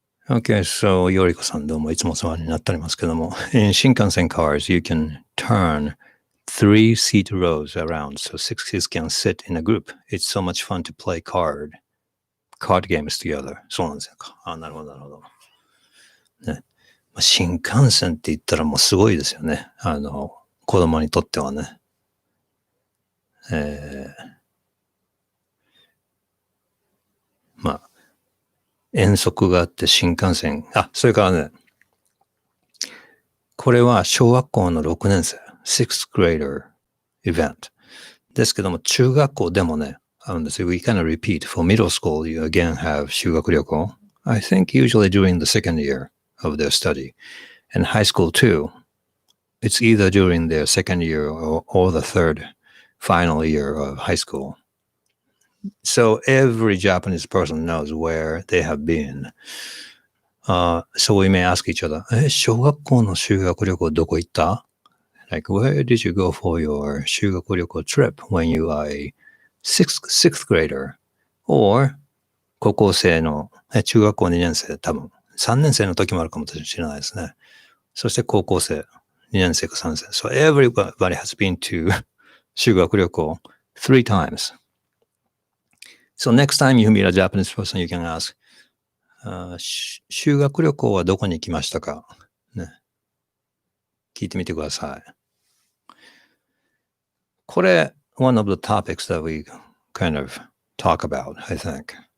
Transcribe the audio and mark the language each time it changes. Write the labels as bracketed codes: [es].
[en] Okay, so [ja] よりこさんどうもいつもお世話になっておりますけども、 [en] in Shinkansen cars, you can turn 3-seat rows around, so 6 kids can sit in a group. It's so much fun to play card games together. [ja] そうなんですよ。なるほど、なるほど。ね。新幹線って言ったらもうすごいですよね。子供にとってはね。遠足があって新幹線。それからね、これは小学校の6年生、 [en] 6th grader event。 [ja] ですけども、中学校でもね、あるんですよ。 [en] We kind of repeat. For middle school, you again have 修学旅行。 I think usually during the second year of their study. And high school too. It's either during their second year or the third final year of high school. So every Japanese person knows where they have been. So we may ask each other, [ja] 小学校の修学旅行どこ行った? [en] Like, where did you go for your 修学旅行 trip when you are a sixth grader? [ja] Or 高校生の、中学校2年生、多分3年生の時もあるかもしれないですね。そして高校生、2年生か3年生。 [en] So everybody has been to 修学旅行 3 times. So next time you meet a Japanese person, you can ask, [ja] 修学旅行はどこに行きましたか、ね、聞いてみてください。 [en] これ、one of the topics that we kind of talk about, I think.